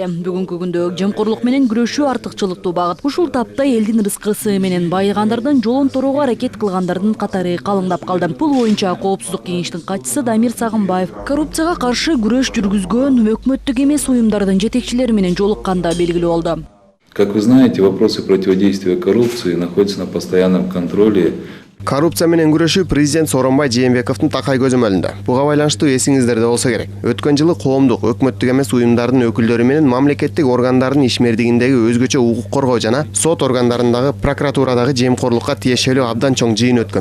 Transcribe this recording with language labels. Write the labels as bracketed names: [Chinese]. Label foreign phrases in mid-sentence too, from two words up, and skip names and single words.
[Kyrgyz] Бүгүнкү күндө жемкорлук менен күрөшүү артыкчылыктуу багыт. Ушул тапта элдин рызкысы менен байыгандардын жолун торууга аракет кылгандардын катары калыңдап калды. Бул боюнча коопсуздук кеңештин катчысы Дамир Сагынбаев коррупцияга каршы күрөш жүргүзгөн өкмөттүк эмес уюмдардын жетекчилери менен жолукканда белгилүү болду. [Russian] Как вы знаете, вопросы противодействия коррупции находятся на постоянном контроле. [Kyrgyz] Коррупция менен күрөшүү президент Сооронбай Жээнбековдун такай көзөмөлүндө. Буга байланыштуу эсиңиздерде болсо керек. Өткөн жылы коомдук, өкмөттүк эмес уюмдардын өкүлдөрү менен мамлекеттик органдардын ишмердигиндеги өзгөчө укук коргоо жана сот органдарындагы прокуратурадагы жемкорлукка тиешелүү абдан чоң жыйын өткөн.